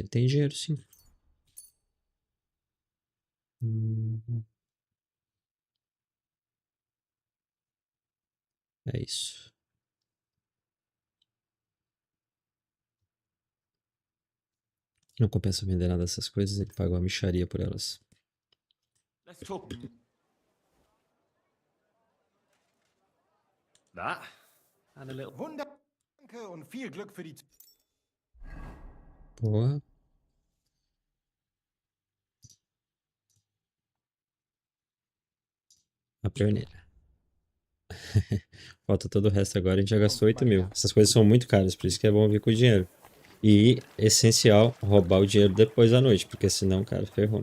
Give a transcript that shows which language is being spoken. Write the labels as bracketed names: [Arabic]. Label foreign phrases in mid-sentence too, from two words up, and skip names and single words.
[Portuguese] Ele tem dinheiro sim. É isso. Não compensa vender nada dessas coisas, ele paga uma mixaria por elas. [English] Let's talk. That and a little. [German] Danke und viel Glück für die... [Portuguese] Porra. A pioneira. Falta todo o resto agora, a gente já gastou 8 mil. Essas coisas são muito caras, por isso que é bom vir com o dinheiro. E, essencial, roubar o dinheiro depois da noite, porque senão, cara, ferrou.